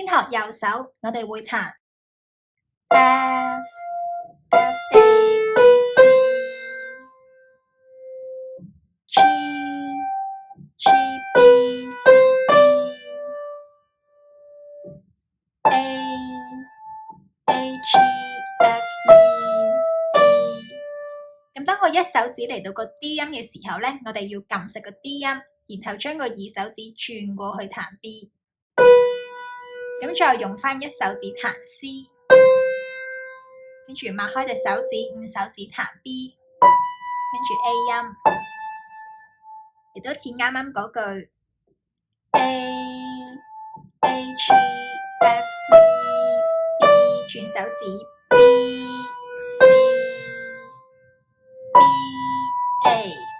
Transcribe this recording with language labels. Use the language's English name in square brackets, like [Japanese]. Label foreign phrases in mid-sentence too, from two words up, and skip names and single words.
[Cantonese] 右手，我哋會彈 F F A B C G G B C D A A G F E D。咁當個一手指嚟到個 D 音嘅時候呢，我哋要撳實個 D 音，然後將個二手指轉過去彈 B， 咁再用翻一手指彈 C， 跟住擘開隻手指，五手指彈 B， 跟住 A 音，亦都似啱啱嗰句 A A G F E D， 轉手指 B C B A。